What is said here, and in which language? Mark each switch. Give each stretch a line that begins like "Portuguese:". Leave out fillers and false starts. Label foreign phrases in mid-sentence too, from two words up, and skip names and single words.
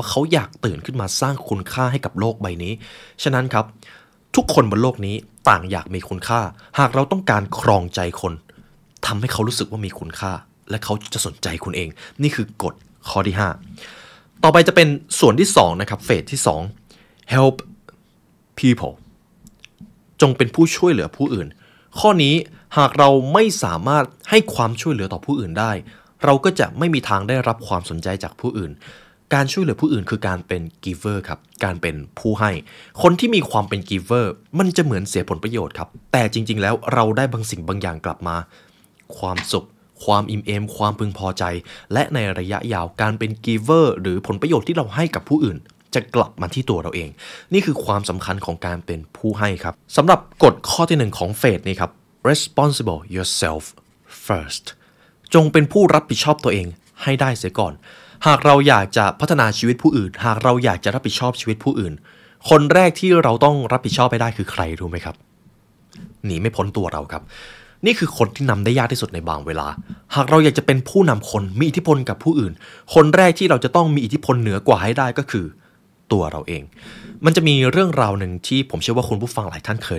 Thai: เขาอยากตื่นขึ้นมาสร้างคุณค่าให้กับโลกใบนี้ฉะนั้นครับทุกคนบนโลกนี้ต่างอยากมีคุณค่าหากเราต้องการครองใจคนทำให้เขารู้สึกว่ามีคุณค่าและเขาจะสนใจคุณเองนี่คือกฎข้อที่5ต่อไปจะเป็นส่วนที่2นะครับเฟสที่2
English: help people
Thai: จงเป็นผู้ช่วยเหลือผู้อื่นข้อนี้หากเราไม่สามารถให้ความช่วยเหลือต่อผู้อื่นได้เราก็ จะไม่มีทางได้รับความสนใจจากผู้อื่นการช่วยเหลือผู้อื่นคือการเป็น giver ครับการเป็นผู้ให้คนที่มีความเป็น giver มันจะเหมือนเสียผลประโยชน์ครับแต่จริงๆแล้วเราได้บางสิ่งบางอย่างกลับมาความสุขความ อิ่มเอมความพึงพอใจและในระยะยาวการเป็น giver หรือผลประโยชน์ที่เราให้กับผู้อื่นจะกลับมาที่ตัวเราเองนี่คือความสำคัญของการ เป็นผู้ให้ครับสำหรับกฎข้อที่1ของเฟสนี้ครับ
English: responsible yourself first
Thai: จงเป็นผู้รับผิดชอบตัวเองให้ได้เสีย ก่อนหากเราอยากจะพัฒนาชีวิตผู้อื่นหากเราอยากจะรับผิดชอบชีวิตผู้อื่นคนแรกที่เราต้องรับผิดชอบไปได้คือใครรู้ไหมครับหนีไม่พ้นตัวเราครับนี่คือคนที่นำได้ยากที่สุดในบางเวลาหากเราอยากจะเป็นผู้นำคนมีอิทธิพลกับผู้อื่นคนแรกที่เราจะต้องมีอิทธิพลเหนือกว่าให้ได้ก็คือตัวเราเองมันจะมีเรื่องราวหนึ่งที่ผมเชื่อว่าคุณผู้ฟังหลายท่านเคย